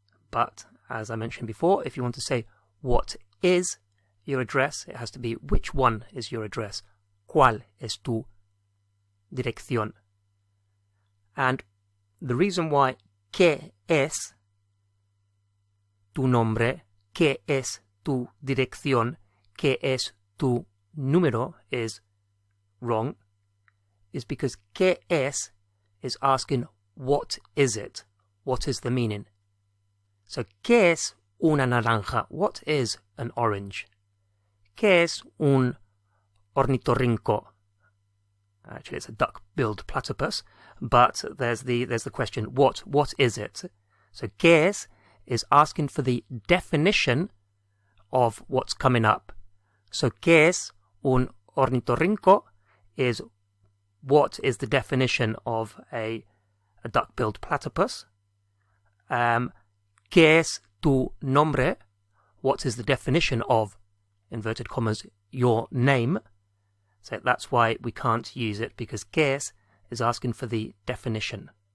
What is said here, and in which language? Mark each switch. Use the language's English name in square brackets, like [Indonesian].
[English] But, as I mentioned before, if you want to say what is your address, it has to be which one is your address. [Spanish] ¿Cuál es tu dirección? [English] And the reason why [Spanish] ¿qué es tu nombre, qué es tu dirección, qué es tu número [English] is wrong is because [Spanish] ¿qué es [English] is asking what is it? What is the meaning? So, [Spanish] ¿qué es una naranja? [English] What is an orange? [Spanish] ¿Qué es un ornitorrinco? [English] Actually, it's a duck-billed platypus, but there's the question, what is it? So, [Spanish] ¿qué es [English] asking for the definition of what's coming up. [Spanish] So, ¿qué es un ornitorrinco? [English] Is what is the definition of a duck-billed platypus? [Spanish] ¿Qué es tu nombre? [English] What is the definition of, inverted commas, your name? So that's why we can't use it, because [Spanish] ¿qué es [English] asking for the definition.